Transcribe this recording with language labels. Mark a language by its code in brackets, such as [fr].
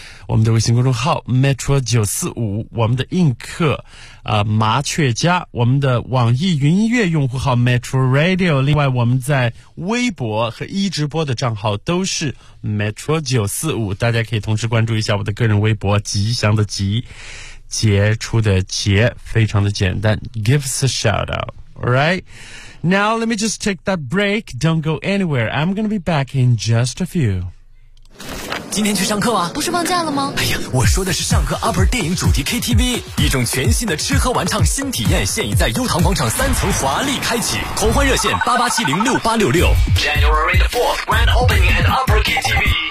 [zh] 我们的微信公众号 Metro945, 我们的映客麻雀家，我们的网易云音乐用户号 Metro Radio, 另外我们在微博和一直播的账号都是 Metro945, 大家可以同时关注一下我的个人微博，吉祥的吉，杰出的杰，非常的简单， [en] Give us a shout out. Alright, now let me just take that break. Don't go anywhere, I'm gonna be back in just a few. [zh] 今天去上课啊？不是放假了吗？哎呀，我说的是上课 Upper 电影主题 KTV, 一种全新的吃喝玩唱新体验，现已在优唐广场三层华丽开启。狂欢热线88706866。 [en] January the 4th, Grand Opening at Upper KTV。